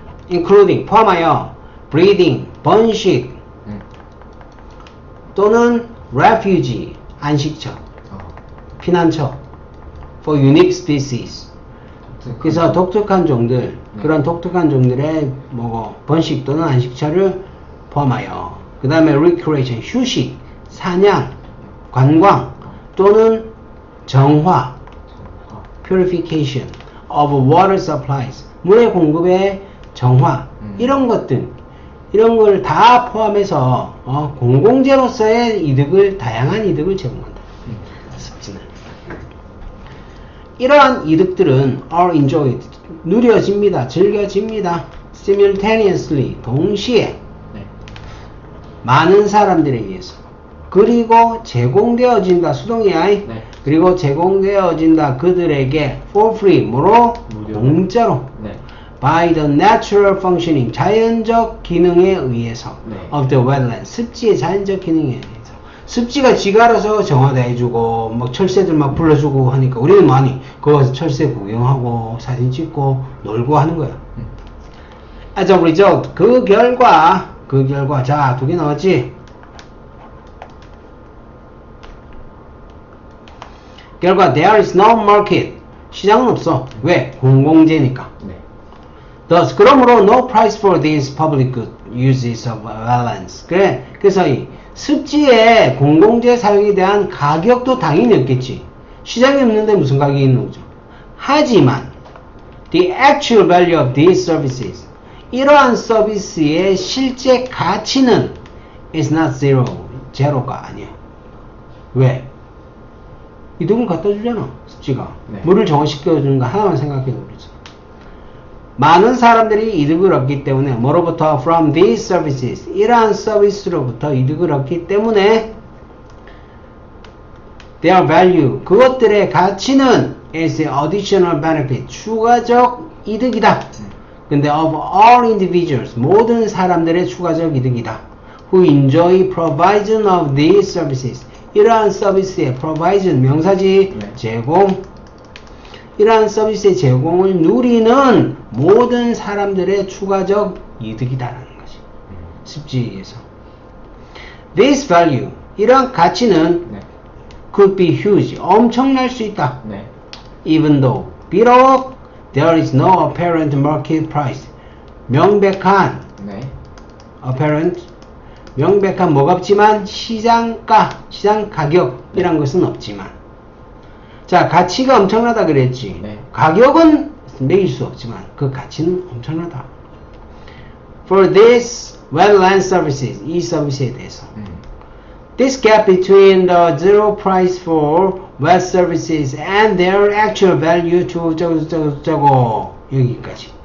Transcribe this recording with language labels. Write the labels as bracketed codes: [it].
[en] including [ko] 포함하여 [en] breeding, [ko] 번식, 또는 [en] refugee, [ko] 안식처, 피난처 [en] for unique species. [ko] 그래서 독특한 종들, 그런 독특한 종들의 뭐 번식 또는 안식처를 포함하여 그 다음에 recreation, 휴식, 사냥, 관광 또는 정화, [en] purification of water supplies, [ko] 물의 공급의 정화, 이런 것들, 이런 걸 다 포함해서 공공재로서의 이득을, 다양한 이득을 제공한다. 습지는. 이러한 이득들은 [en] are enjoyed, [ko] 누려집니다, 즐겨집니다. [en] simultaneously, [ko] 동시에 많은 사람들에 의해서. 그리고 제공되어진다, 수동이야. 네. 그리고 제공되어진다 그들에게 [en] for free, [ko] 뭐로? 무료로. 공짜로. 네. [en] by the natural functioning, [ko] 자연적 기능에 의해서 네. [en] of the wetland, [ko] 습지의 자연적 기능에 의해서. 습지가 지가 알아서 정화도 해주고 막 철새들 막 불러주고 하니까 우리는 많이 거기서 철새 구경하고 사진 찍고 놀고 하는 거야. [en] As a result, [ko] 그 결과 자, 2개 나왔지? 결과 [en] there is no market, [ko] 시장은 없어. 왜? 공공재니까. 네. [en] Thus, [ko] 그러므로 [en] no price for these public good uses of wetlands. [ko] 그래서 이 습지의 공공재 사용에 대한 가격도 당연히 없겠지. 시장이 없는데 무슨 가격이 있는 거죠. 하지만 [en] the actual value of these services, [ko] 이러한 서비스의 실제 가치는 [en] is not zero, [ko] 제로가 아니야. 왜? 이득을 갖다 주잖아, 습지가. 네. 물을 정화시켜주는 거 하나만 생각해도 그렇죠. 많은 사람들이 이득을 얻기 때문에 뭐로부터? [en] from these services, [ko] 이러한 서비스로부터 이득을 얻기 때문에 [en] their value, [ko] 그것들의 가치는 [en] is an additional benefit, [ko] 추가적 이득이다. 근데 [en] of all individuals, [ko] 모든 사람들의 추가적 이득이다. [en] who enjoy provision of these services, [ko] 이러한 서비스의 [en] provision, [ko] 명사지, 네. 제공, 이러한 서비스의 제공을 누리는 모든 사람들의 추가적 이득이다라는 것이 습지에서. [en] This value, [ko] 이러한 가치는 네. [en] could be huge, [ko] 엄청날 수 있다. 네. [en] Even though, [ko] 비록 [en] there is no apparent market price, [ko] 명백한 네. apparent, 명백한 뭐가 없지만 시장가, 시장 가격이란 것은 없지만, 자, 가치가 엄청나다 그랬지. 네. 가격은 매길 수 없지만 그 가치는 엄청나다. [en] For this wetland services, [ko] 이 서비스에 대해서. [en] This gap between the zero price for wet services and their actual value to [ko] 저거 여기까지.